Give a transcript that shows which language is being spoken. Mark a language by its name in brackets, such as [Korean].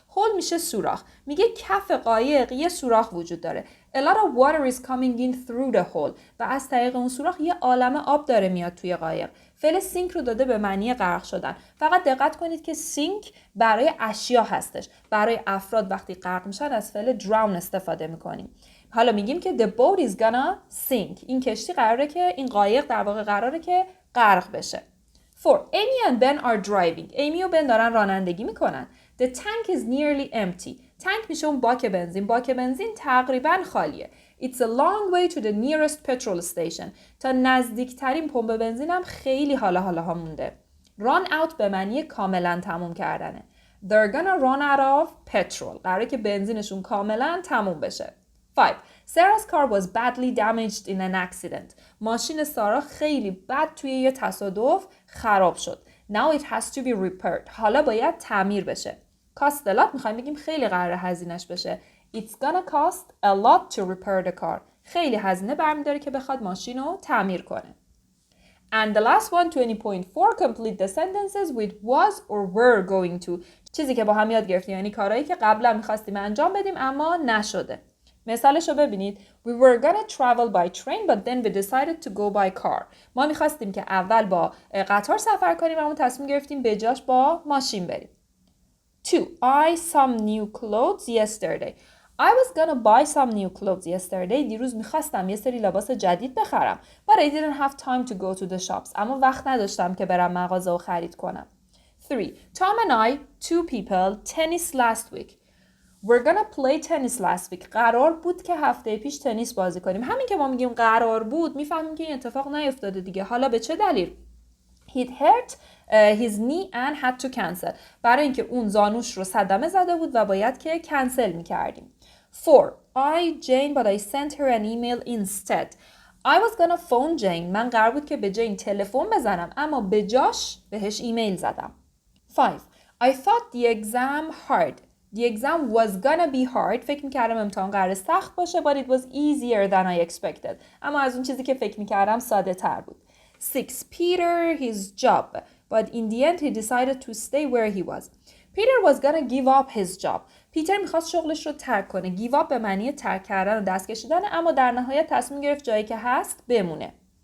[Persian] hole میشه سوراخ. میگه کف قایق یه سوراخ وجود داره. [English] A lot of water is coming in through the hole. [Persian] و از طریق اون سوراخ یه عالمه آب داره میاد توی قایق. فعل سینک رو داده به معنی غرق شدن. فقط دقت کنید که سینک برای اشیا هستش. برای افراد وقتی غرق میشن از فعل drown استفاده میکنیم. حالا میگیم که [English] the boat is gonna sink. [Persian] این کشتی قراره که این قایق در واقع قراره که غرق بشه. [English] 4. Amy and Ben are driving. [Persian] ایمی و بن دارن رانندگی میکنن. [English] The tank is nearly empty. [Persian] تانک میشه اون باک بنزین. باک بنزین تقریبا خالیه. [English] It's a long way to the nearest petrol station. [Persian] تا نزدیکترین پمپ بنزین هم خیلی حالا مونده. Run out به معنی کاملا تموم کردنه. [English] They're gonna run out of petrol. [Persian] قراره که بنزینشون کاملا تموم بشه. 5. [English] Sarah's car was badly damaged in an accident. [Persian] ماشین سارا خیلی بد توی یه تصادف خراب شد. [English] Now it has to be repaired. [Persian] حالا باید تعمیر بشه. [English] cost a lot [Persian] میخوایم بگیم خیلی قراره هزینه‌اش بشه. [English] It's gonna cost a lot to repair the car. [Persian] خیلی هزینه برمی‌داره که بخواد ماشین رو تعمیر کنه. [English] And the last one, 20.4, complete the sentences with was or were going to. [Persian] چیزی که با هم یاد گرفتیم، یعنی کارهایی که قبلا می‌خواستیم انجام بدیم اما نشده. مثالش رو ببینید. [English] We were gonna travel by train but then we decided to go by car. [Persian] ما می‌خواستیم که اول با قطار سفر کنیم اما تصمیم گرفتیم به جاش با ماشین بریم. [English] 2. I some new clothes yesterday. I was gonna buy some new clothes yesterday. [Persian] دیروز میخواستم یه سری لباس جدید بخرم. [English] But I didn't have time to go to the shops. [Persian] اما وقت نداشتم که برم مغازه و خرید کنم. [English] 3. Tom and I, 2 people, tennis last week. We're gonna play tennis last week. [Persian] قرار بود که هفته پیش تنیس بازی کنیم. همین که ما میگیم قرار بود میفهمیم که این اتفاق نیفتاده دیگه. حالا به چه دلیل؟ [English] He'd hurt his knee and had to cancel. [Persian] برای اینکه اون زانوش رو صدمه زده بود و باید که کنسل میکردیم. [English] 4. I Jane but I sent her an email instead. I was gonna phone Jane. [Persian] من قرار بود که به جین تلفن بزنم اما به جاش بهش ایمیل زدم. [English] 5. I thought the exam hard. The exam was gonna be hard. [Persian] فکر میکردم امتحان قرار سخت باشه [English] but it was easier than I expected. [Persian] اما از اون چیزی که فکر میکردم ساده تر بود. [English] 6. Peter his job, but in the end he decided to stay where he was. Peter was gonna give up his job. [Persian] پیتر میخواست شغلش رو ترک کنه. give up به معنی ترک کردن و دست کشیدن، اما در نهایت تصمیم گرفت جایی که هست بمونه.